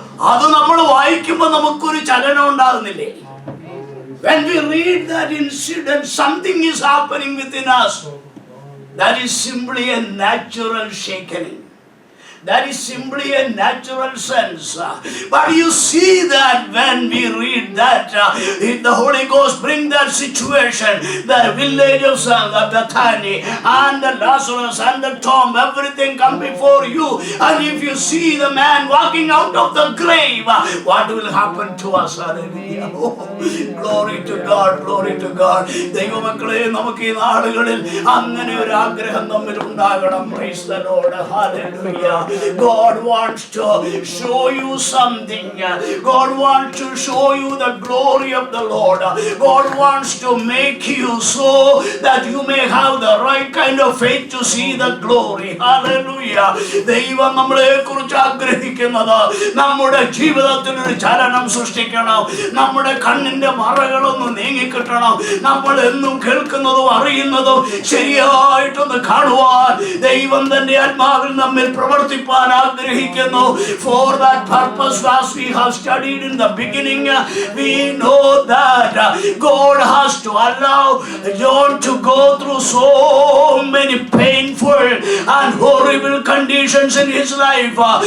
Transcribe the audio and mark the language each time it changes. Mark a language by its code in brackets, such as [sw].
[ml] അത് നമ്മൾ വായിക്കുമ്പോൾ നമുക്കൊരു ചലനം ഉണ്ടാകുന്നില്ലേ? [en] When we read that incident, something is happening within us. That is simply a natural shaking. That is simply a natural sense. But you see that when we read that, if the Holy Ghost bring that situation, the village of Bethany and the Lazarus and the tomb, everything come before you. And if you see the man walking out of the grave, what will happen to us? Hallelujah. Oh, glory to God, glory to God. [ml] ദൈവമക്കളെ, നമുക്ക് ഈ നാളുകളിൽ അങ്ങനെ ഒരു ആഗ്രഹം നമ്മിൽ ഉണ്ടാകണം. [en] Praise the Lord. Hallelujah. God wants to show you something. God wants to show you the glory of the Lord. God wants to make you so that you may have the right kind of faith to see the glory. Hallelujah. [ml] ദൈവം നമ്മളെ കുറിച്ച് ആഗ്രഹിക്കുന്നത് നമ്മുടെ ജീവിതത്തിൽ ഒരു ചലനം സൃഷ്ടിക്കണം. നമ്മുടെ കണ്ണിന്റെ മറകളൊന്ന് നീങ്ങിക്കിട്ടണം. നമ്മൾ എന്നും കേൾക്കുന്നതും അറിയുന്നതും ശരിയായിട്ടൊന്ന് കാണുവാൻ ദൈവം തന്റെ ആത്മാവിൽ നമ്മിൽ പ്രവർത്തിപ്പാൻ ആഗ്രഹിക്കുന്നു. [en] For that purpose, as we have studied in the beginning, we know that God has to allow John to go through so many painful and horrible conditions in his life.